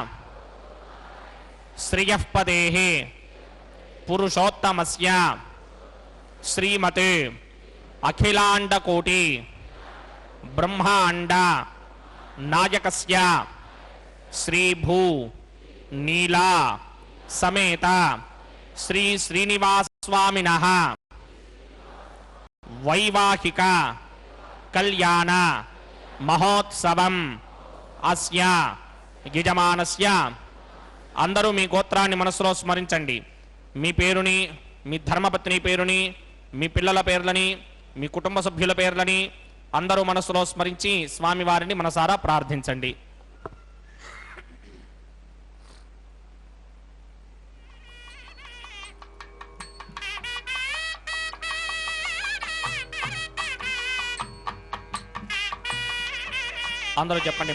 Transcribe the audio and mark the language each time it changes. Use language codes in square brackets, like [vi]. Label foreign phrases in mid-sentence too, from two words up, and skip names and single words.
[sa] श्रियः पदेः पुरुषोत्तमस्य श्रीमते अखिलांडकोटि ब्रह्मांड नायकस्य श्री भू नीला समेत श्री श्रीनिवास स्वामिनः वैवाहिक कल्याण महोत्सवम् अस्य यजमानस्य [te] అందరూ మీ గోత్రాన్ని మనసులో స్మరించండి। మీ పేరుని, మీ ధర్మపత్ని పేరుని, మీ పిల్లల పేర్లని, మీ కుటుంబ సభ్యుల పేర్లని అందరూ మనసులో స్మరించి స్వామివారిని మనసారా ప్రార్థించండి। అందరూ చెప్పండి।